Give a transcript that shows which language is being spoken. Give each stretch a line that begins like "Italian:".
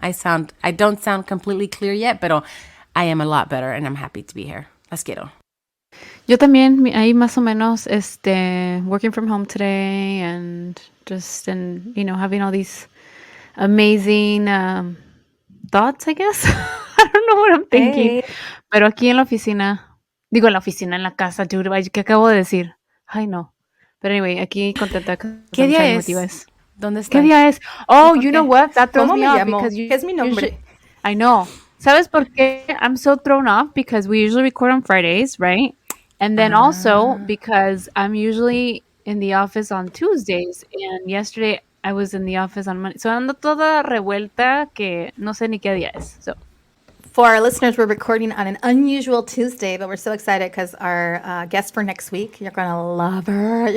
English: I don't sound completely clear yet, but I am a lot better, and I'm happy to be here. Let's get on.
Spanish: Yo también, ahí más o menos,
English: working from home today and just, having all these amazing thoughts, I guess. I don't know what I'm thinking. Hey.
Spanish: Pero aquí en la oficina, en la casa, dude, ¿qué acabo de decir? Ay, no. Pero anyway, aquí contenta. ¿Qué día es? ¿Dónde estás? ¿Qué día es?
English: Oh, you know what? That throws me off because
Spanish: es mi nombre.
English: I know.
Spanish: ¿Sabes por qué
English: I'm so thrown off? Because we usually record on Fridays, right? And then also because I'm usually in the office on Tuesdays, and yesterday I was in the office on Monday. So
Spanish: ando toda revuelta que no sé ni qué día es.
English: So for our listeners, we're recording on an unusual Tuesday, but we're so excited because our guest for next week, you're going to love her.